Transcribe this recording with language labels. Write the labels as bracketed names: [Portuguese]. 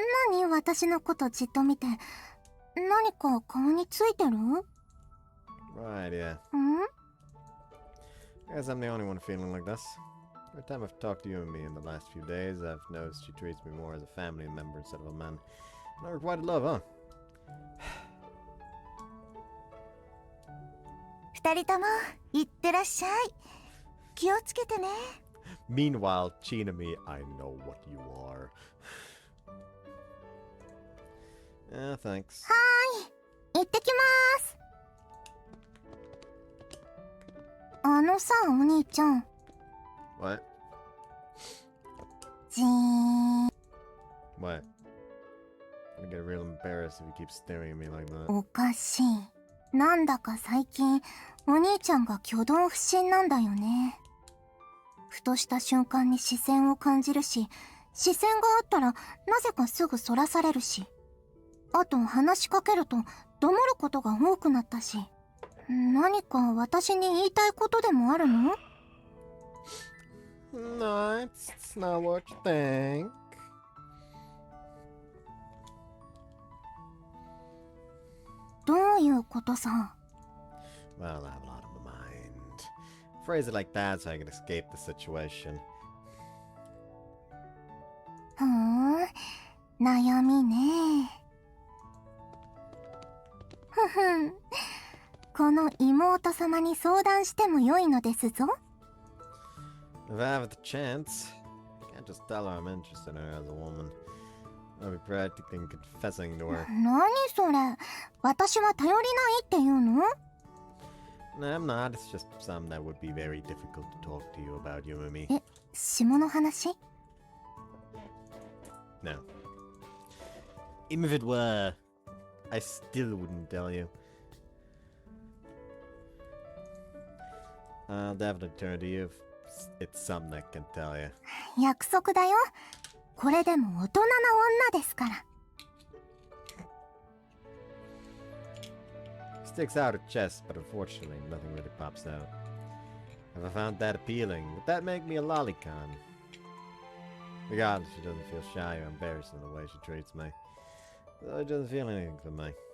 [Japanese] 何私のことじっと見て、何か顔についてる？ [English] Right, yeah. I guess I'm the only one feeling like this. Every time I've talked to you and me in the last few days, I've noticed she treats me more as a family member instead of a man. Not requited love, huh? [Japanese] 二人ともいってらっしゃい。気をつけてね。 [English] Meanwhile, Chinami, I know what you are. Thanks. [Japanese] はーい。行ってきまーす。さ、お兄ちゃん。 [English] What? じーん。 What? I'm gonna get real embarrassed if you keep staring at me like that. [Japanese] おかしい。なんだか最近お兄ちゃんが挙動不審なんだよね。ふとした瞬間に視線を感じるし、視線があったらなぜかすぐそらされるし、あと話しかけるとどもることが多くなったし、何か私に言いたいことでもあるの？ [English] No, it's not what you think. [Japanese] どういうことさ？ [English] Well, I have a lot on my mind. Phrase it like that so I can escape the situation. [Japanese] ふーん、悩みね。ふふん、この妹様に相談しても良いのですぞ。 [English] If I have the chance, I can't just tell her I'm interested in her as a woman. I'll be practically confessing to her. [Japanese] 何それ、私は頼りないって言うの？ [English] No, I'm not. It's just something that would be very difficult to talk to you about, Yumemi. [Japanese] え、下の話？ [English] No. Even if it were, I still wouldn't tell you. I'll definitely turn to you if it's something I can tell you. [Japanese] 約束だよ。これでも大人な女ですから。 [English] Sticks out her chest, but unfortunately nothing really pops out. Have I found that appealing? Would that make me a lolicon? Regardless, she doesn't feel shy or embarrassed in the way she treats me. Though it doesn't feel anything for me.